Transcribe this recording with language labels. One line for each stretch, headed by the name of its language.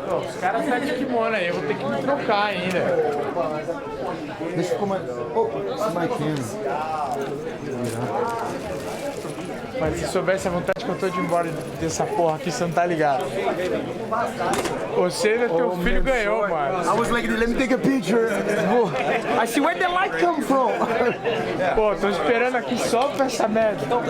Portuguese: Os caras estão de kimono aí, eu vou ter que me trocar ainda. Deixa eu comer. Esse Maiquinho. Mas se soubesse a vontade que eu tô de ir embora dessa porra aqui, você não tá ligado. Você e teu filho ganhou, mano.
English: I was like, let me take a picture. I see where the light come from.
Portuguese: Pô, tô esperando aqui só pra essa merda.